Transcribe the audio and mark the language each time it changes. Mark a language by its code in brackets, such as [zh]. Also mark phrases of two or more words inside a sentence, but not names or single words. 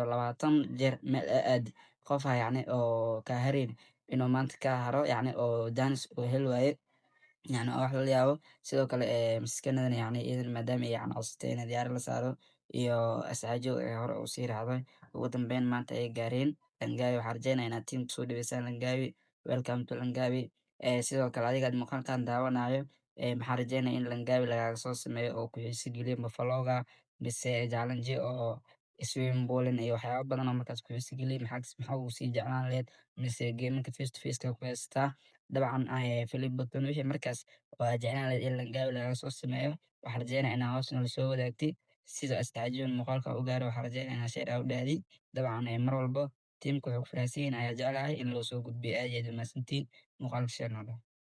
[so] 20 jeer meel aad qofa yacni oo ka harin inuu maanta ka haro yacni oo daanis oo hel waaye يعني wax la yaabo sidoo kale miskiinadan yani iyadan maadaama ay yani codsatay in diyaar la saaro iyo asxaajo ee hore u sii raacday ugu dambeyn maanta ay gaareen Langaawi waxaan rajeynayaa inaad tiimka soo dhaweysaan Langaawi [en] welcome to Langaawi [so] sidoo kale adiga muuqaalkan daawanayo maxaan rajeynayaa in Langaawi lagaaga soo sameeyo oo ku xiisi geliyo buffaloga mise challenge oo [en] swimming pool [so] iyo waxyaabo badan oo markaas ku xiisi geliyo maxaa uu sii jeclaan lahayd mise gameka [en] face to face [so] ka ku haystaa dabcan Philip Button wixii markaas waa jeclaan lahayd in Langaawi lagaga soo sameeyo waxaan rajeynayaa inaa hoos nala soo wadaagtay sida asxaajiyoon muuqaalka u gaaro waxaan rajeynayaa inaa share u dhahdid dabcan mar walba tiimka wuxuu ku faraxsan yahay ayaa jeclahay in loo soo gudbiyo aad iyo aad u mahadsantihiin muuqaalka share noo dhaaf